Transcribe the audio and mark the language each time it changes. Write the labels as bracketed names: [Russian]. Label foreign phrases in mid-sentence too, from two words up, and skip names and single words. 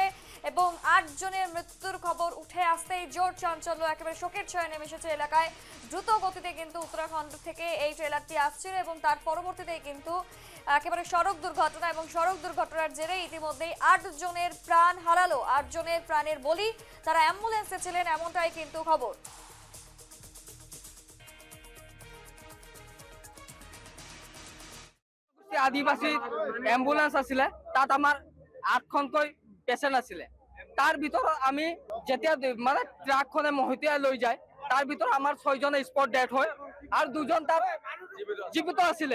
[Bangla] এবং 8 জনের মৃত্যুর খবর উঠে আসতেই জোর চাঞ্চল্য, একেবারে শোকের ছায়া নেমে এসেছে এলাকায়। দ্রুত গতিতে কিন্তু উত্তরাখণ্ড থেকে এই ট্রেলারটি আসছিল এবং তার পরবর্তীতে কিন্তু একেবারে সড়ক দুর্ঘটনা, এবং সড়ক দুর্ঘটনার জেরে ইতিমধ্যেই 8 জনের প্রাণ হারালো। 8 জনের প্রাণের বলি তারা অ্যাম্বুলেন্সে ছিলেন, এমনটাই কিন্তু খবর। [Assamese] আদিবাসী এম্বুলেন্স আছিলে, তাত আমার 8খনকৈ পেচেণ্ট আছিলে। তাৰ ভিতৰত আমি যেতিয়া মানে ট্ৰাকখনে মহতিয়াই লৈ যায়, তাৰ ভিতৰত আমাৰ 6জন স্পট ডেথ হয় আৰু 2জন তাত জীৱিত আছিলে।